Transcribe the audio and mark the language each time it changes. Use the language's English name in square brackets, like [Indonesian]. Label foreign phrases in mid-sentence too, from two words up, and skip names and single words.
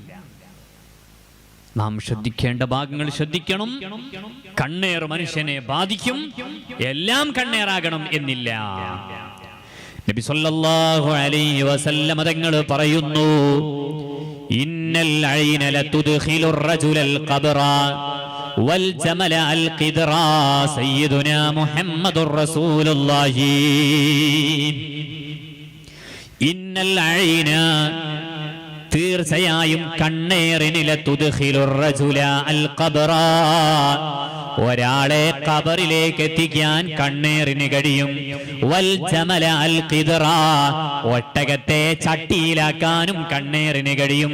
[Malayalam] നാം ശ്രദ്ധിക്കേണ്ട ഭാഗങ്ങൾ ശ്രദ്ധിക്കണം. കണ്ണേർ മനുഷ്യനെ ബാധിക്കും, എല്ലാം കണ്ണേറാകണം എന്നില്ല. [Arabic] نبي صلى الله عليه وسلم [Malayalam] തങ്ങൾ പറയുന്നു, [Arabic] إن العين لتدخل الرجل القبر والجمل القدرا سيدنا محمد رسول الله إن العين [Malayalam] തീർച്ചയായും കണ്ണേറിനില [Arabic] تدخل الرجل ال قبر, [Malayalam] ഒരാളെ ഖബറിലേക്ക് എത്തിക്കാൻ കണ്ണേറിന് കഴിയും. [Arabic] والجمل ال قدر, [Malayalam] ഒട്ടകത്തെ ചട്ടിയിലാക്കാനും കണ്ണേറിന് കഴിയും.